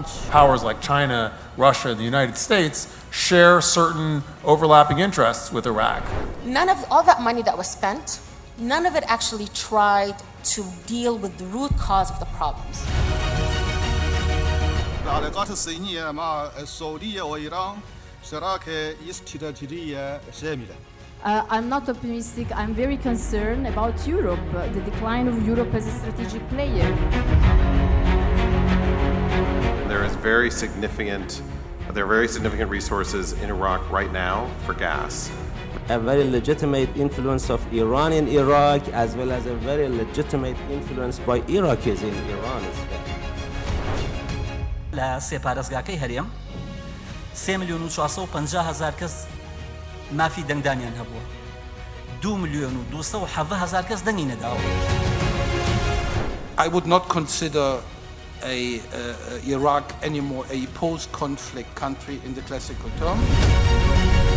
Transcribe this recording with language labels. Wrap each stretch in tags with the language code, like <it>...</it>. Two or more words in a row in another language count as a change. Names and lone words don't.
<en>Powers like China, Russia, the United States share certain overlapping interests with Iraq. None of all that money that was spent, none of it actually tried to deal with the root cause of the problems.</en> <ar>العلاقات الصينية مع السعودية وإيران شراكة استراتيجية شاملة.</ar> <en>I'm not optimistic. I'm very concerned about Europe, the decline of Europe as a strategic player. There are very significant resources in Iraq right now for gas. A very legitimate influence of Iran in Iraq, as well as a very legitimate influence by Iraqis in Iran as well.</en> <ckb>لا سێپارێزگاکەی هەرێم 3,450,000 کەس مافی دەنگدانیان هەبووە 2,270,000 کەس دەنگی نەداوە.</ckb> <en>I would not consider Iraq anymore a post-conflict country in the classical term.</en>